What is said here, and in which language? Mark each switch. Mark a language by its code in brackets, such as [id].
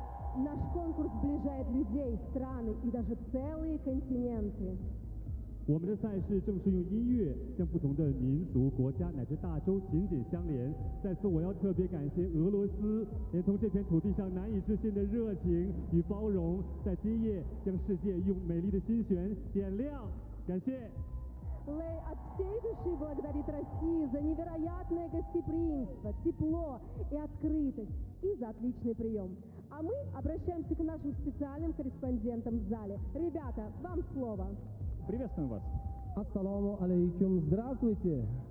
[ru] Наш конкурс сближает людей, страны и даже целые континенты. [zh] 我们的赛事正是用音乐将不同的民族、国家乃至大洲紧紧相连。在此，我要特别感谢俄罗斯，连同这片土地上难以置信的热情与包容，在今夜将世界用美丽的心弦点亮。感谢。 [ru] Лей от всей души благодарит Россию за невероятное гостеприимство, тепло и открытость, и за отличный прием. А мы обращаемся к нашим специальным корреспондентам в зале. Ребята, вам слово. Приветствуем вас. Ассаламу алейкум. Здравствуйте.